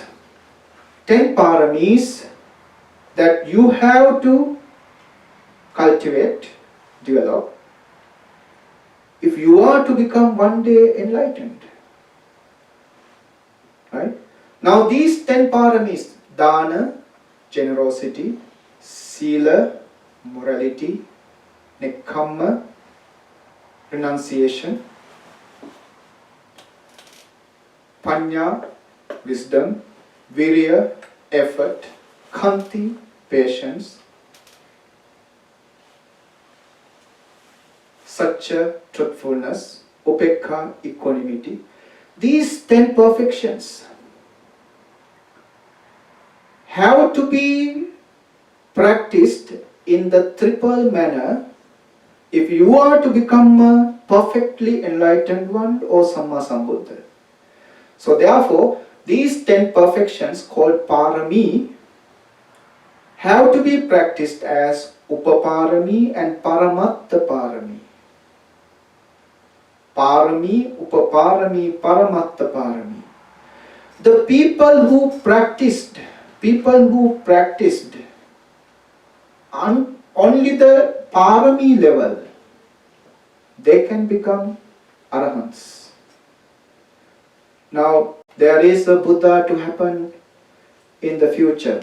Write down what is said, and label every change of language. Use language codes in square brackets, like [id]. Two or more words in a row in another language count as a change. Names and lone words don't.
[en] 10 paramis that you have to cultivate, develop, if you are to become one day enlightened. Right? Now these 10 paramis, dana, generosity, sila, morality, nekkhamma, renunciation, panya, wisdom, virya, effort, khanti, patience, satya, truthfulness, upekha, equanimity. These 10 perfections have to be practiced in the triple manner if you are to become a perfectly enlightened one or [pi] Samma Sambuddha. [en] So therefore, these 10 perfections called parami have to be practiced as upaparami and [pi] paramatta parami. Parami, upaparami, paramatta parami. [en] The people who practiced on only the parami level, they can become arahants. Now, there is a Buddha to happen in the future.